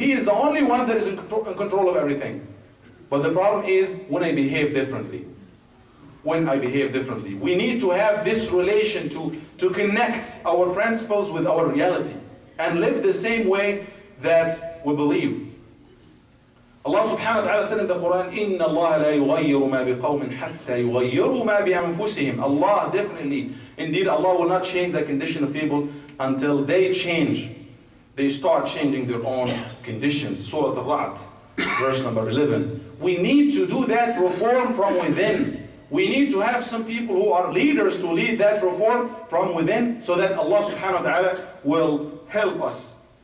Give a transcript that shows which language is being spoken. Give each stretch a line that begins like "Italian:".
English: He is the only one that is in control of everything. But the problem is when I behave differently. When I behave differently. We need to have this relation to connect our principles with our reality and live the same way that we believe.
Arabic: Allah subhanahu wa ta'ala
English: said in the Quran,
Arabic: إِنَّ اللَّهَ لَا يُغَيِّرُ مَا بِقَوْمٍ حَتَّى يُغَيِّرُوا مَا بِأَنفُسِهِمْ.
English: Allah definitely, indeed, Allah will not change the condition of people until they change. They start changing their own conditions. Surah Al-Ra'd, verse number 11. We need to do that reform from within. We need to have some people who are leaders to lead that reform from within, so that Allah subhanahu wa ta'ala will help us.